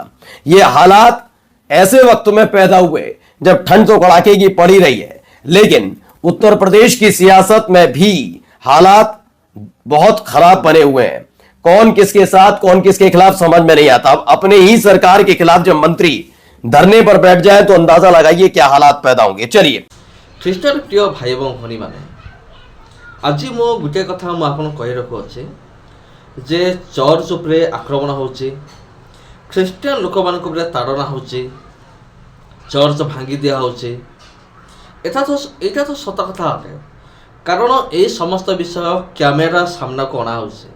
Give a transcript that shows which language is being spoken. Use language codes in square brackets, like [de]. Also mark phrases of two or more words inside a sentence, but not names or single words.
[hi] ये हालात ऐसे वक्त में पैदा हुए जब ठंड तो कड़ाके की पड़ी रही है, लेकिन उत्तर प्रदेश की सियासत में भी हालात बहुत खराब बने हुए हैं। कौन किसके साथ कौन किसके खिलाफ समझ में नहीं आता। अपने ही सरकार के खिलाफ जब मंत्री धरने पर बैठ जाए तो अंदाजा लगाइए क्या हालात पैदा होंगे। चलिए, [or] ଖ୍ରୀଷ୍ଟରେ ପ୍ରିୟ ଭାଇ ଏବଂ ଭଉଣୀମାନେ, ଆଜି ମୁଁ ଗୋଟିଏ କଥା ମୁଁ ଆପଣଙ୍କୁ କହି ରଖୁଅଛି ଯେ ଚର୍ଚ୍ଚ ଉପରେ ଆକ୍ରମଣ ହେଉଛି, ଖ୍ରୀଷ୍ଟିଆନ ଲୋକମାନଙ୍କ ଉପରେ ତାଡ଼ନା ହେଉଛି, ଚର୍ଚ୍ଚ ଭାଙ୍ଗି ଦିଆହେଉଛି। ଏଇଟା ତ ସତ କଥା ଅଟେ, କାରଣ ଏହି ସମସ୍ତ ବିଷୟ କ୍ୟାମେରା ସାମ୍ନାକୁ ଅଣାହେଉଛି।